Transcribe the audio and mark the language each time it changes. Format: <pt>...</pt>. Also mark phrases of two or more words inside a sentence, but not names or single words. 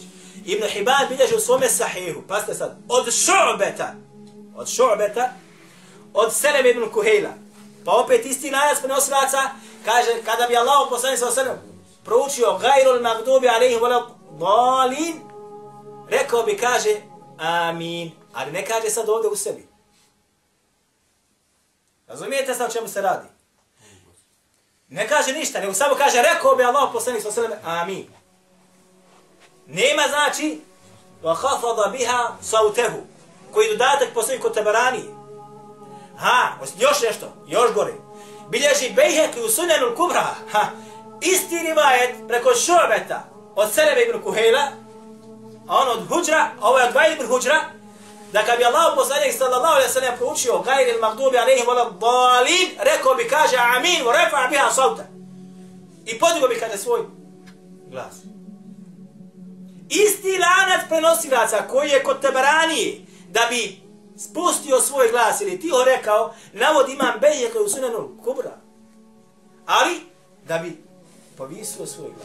<bs>Ibn Hibban bilježi u svome sahihu, pasite sad, od Šu'beta, od Seleme ibn Kuhejla, pa opet isti lanac prenosilaca, kaže, kada bi Allah poslanik</bs> <ar>صلى الله عليه وسلم</ar> <bs>proučio</bs> <ar>غير المغضوب عليهم ولا الضالين,</ar> <bs>rekao bi, kaže, amin, ali ne kaže sad ovdje u sebi. Razumijete sad o čemu se radi? Ne kaže ništa, nego samo kaže, rekao bi Allah poslanik</bs> <ar>صلى الله عليه وسلم,</ar> <bs>amin. Nema znači,</bs> <ar>وَخَفَضَ بِهَا صَوْتَهُ,</ar> <bs>koji dodatak postoji kod Taberanije. Još nešto, još gore. Bilježi Bejheki u Sunanul Kubra, isti rivajet preko Šu'beta od Seleme ibn Kuhejla, a on od Hudžra, a ovo je od Vajl ibn Hudžra, da kad bi Allah poslanik</bs> <ar>صلى الله عليه وسلم</ar> <bs>proučio</bs> <ar>غير المغضوب عليهم ولا الضالين,</ar> <bs>rekao bi, kaže,</bs> <ar>آمين، ورفع بها صوته.</ar> <bs>I podigao bi, kaže, svoj glas. Isti lanac prenosilaca koji je kod Taberanije da bi spustio svoj glas ili tiho rekao, navod imam Bejheki u Sunanul Kubra, ali da bi povisio svoj glas.</bs>